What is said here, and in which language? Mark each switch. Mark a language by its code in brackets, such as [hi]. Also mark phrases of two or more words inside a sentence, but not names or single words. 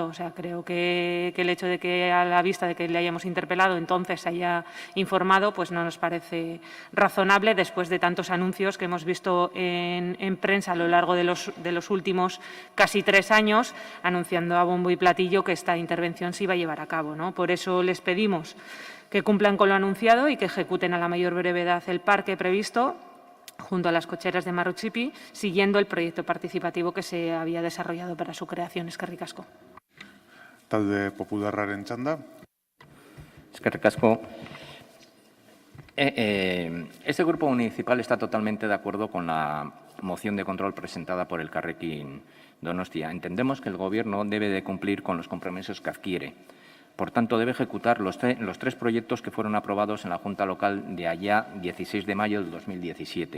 [es] O sea, creo que el hecho de que, a la vista de que le hayamos interpelado, entonces se haya informado, no nos parece razonable después de tantos anuncios que hemos visto en prensa a lo largo de los últimos casi 3 años, anunciando a bombo y platillo que esta intervención se iba a llevar a cabo, ¿no? Por eso les pedimos que cumplan con lo anunciado y que ejecuten a la mayor brevedad el parque previsto junto a las cocheras de Marruchipi, siguiendo el proyecto participativo que se había desarrollado para su creación. [eu] Eskerrik asko. Talde Popularraren txanda. Eskerrik asko. [es] Este grupo municipal está totalmente de acuerdo con la moción de control presentada por el Elkarrekin Donostia. Entendemos que el Gobierno debe de cumplir con los compromisos que adquiere. Por tanto, debe ejecutar los 3 proyectos que fueron aprobados en la Junta Local de allá 16 de mayo del 2017.